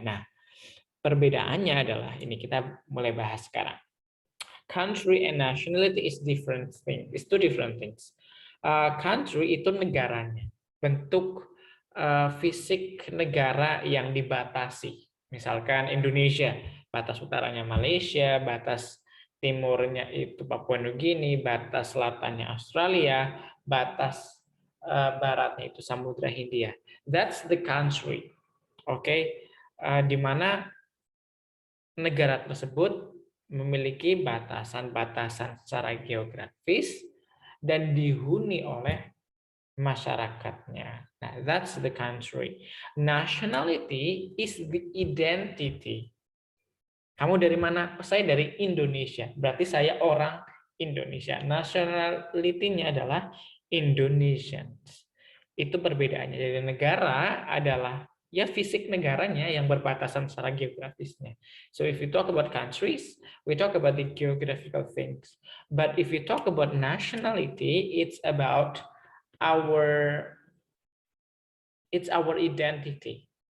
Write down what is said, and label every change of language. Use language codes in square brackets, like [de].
[id] Nah, perbedaannya adalah ini kita mulai bahas sekarang. [en] Country and nationality is different thing. It's two different things. [id] Country itu negaranya, bentuk fisik negara yang dibatasi. Misalkan Indonesia, batas utaranya Malaysia, batas timurnya itu Papua Nugini, batas selatannya Australia, batas baratnya itu Samudra Hindia. [en] That's the country. [id] Oke, di mana negara tersebut memiliki batasan-batasan secara geografis dan dihuni oleh masyarakatnya. [en] Nah, that's the country. Nationality is the identity. [id] Kamu dari mana? Saya dari Indonesia. Berarti saya orang Indonesia. Nationality-nya adalah Indonesians. Itu perbedaannya. Jadi negara adalah ya fisik negaranya yang berbatasan secara geografisnya. [en] So if we talk about countries, we talk about the geographical things. But if we talk about nationality, it's about our identity.